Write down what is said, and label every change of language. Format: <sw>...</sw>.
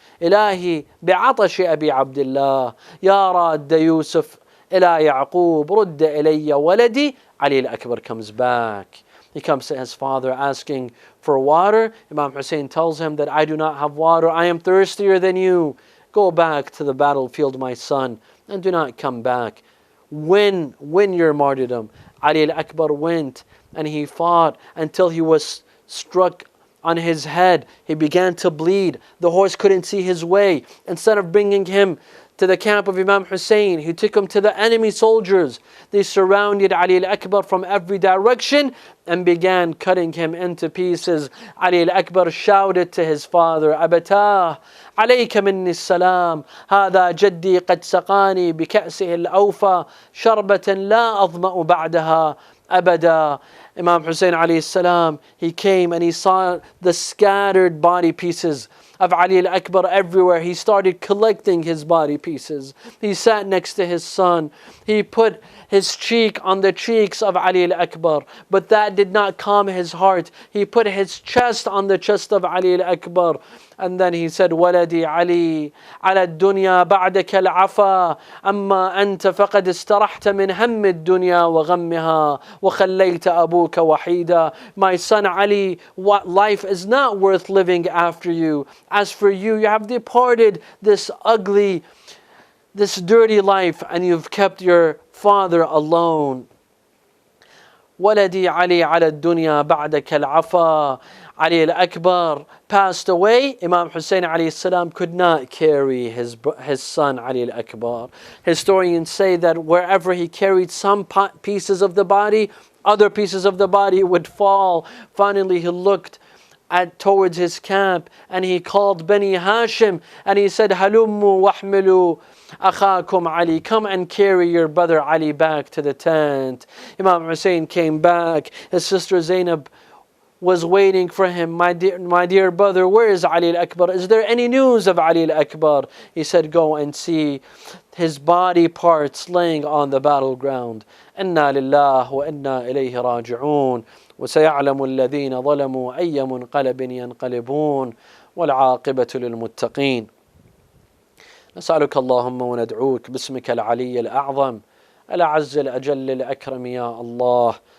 <ar>إلهي بعطش أبي عبد الله يا راد يوسف إلى يعقوب رد إلي ولدي.</ar> <en>Ali al-Akbar comes back. He comes to his father asking for water. Imam Hussein tells him that I do not have water. I am thirstier than you. Go back to the battlefield, my son, and do not come back. Win your martyrdom. Ali al-Akbar went and he fought until he was struck on his head. He began to bleed. The horse couldn't see his way. Instead of bringing him to the camp of Imam Hussein, he took him to the enemy soldiers. They surrounded Ali al-Akbar from every direction and began cutting him into pieces. Ali al-Akbar shouted to his father,</en> <ar>"Abatah, عليك مني السلام هذا جدي قد سقاني بكأسه الأوفى شربة لا أظمأ بعدها أبدا."</ar> <en>Imam Hussein alayhi salam, he came and he saw the scattered body pieces of Ali al-Akbar everywhere. He started collecting his body pieces. He sat next to his son. He put his cheek on the cheeks of Ali al-Akbar, but that did not calm his heart. He put his chest on the chest of Ali al-Akbar. And then he said,</en> <ar>"ولدي علي على الدنيا بعدك العفا أما أنت فقد استرحت من هم الدنيا وغمها وخليت أبوك وحيدا."</ar> <en>My son Ali, what life is not worth living after you. As for you, you have departed this ugly, this dirty life, and you've kept your father alone.</en> <ar>ولدي علي على الدنيا بعدك العفا.</ar> <en>Ali al-Akbar passed away. Imam Hussein alayhi salam could not carry his son Ali al-Akbar. Historians say that wherever he carried some pieces of the body, other pieces of the body would fall. Finally he looked towards his camp and he called Bani Hashim and he said,</en> <ar>"Halummu wahmilu akhakum Ali,</ar> <en>come and carry your brother Ali back to the tent." Imam Hussein came back. His sister Zainab was waiting for him. My dear brother, where is Ali al-Akbar? Is there any news of Ali al-Akbar?" He said, "Go and see his body parts laying on the battleground.</en> <ar>Inna lillah wa inna ilayhi raji'un. وسيعلم الذين ظلموا أي منقلب ينقلبون والعاقبة للمتقين. نسألك اللهم وندعوك باسمك العلي الأعظم الأعز الأجل الأكرم يا الله.</ar>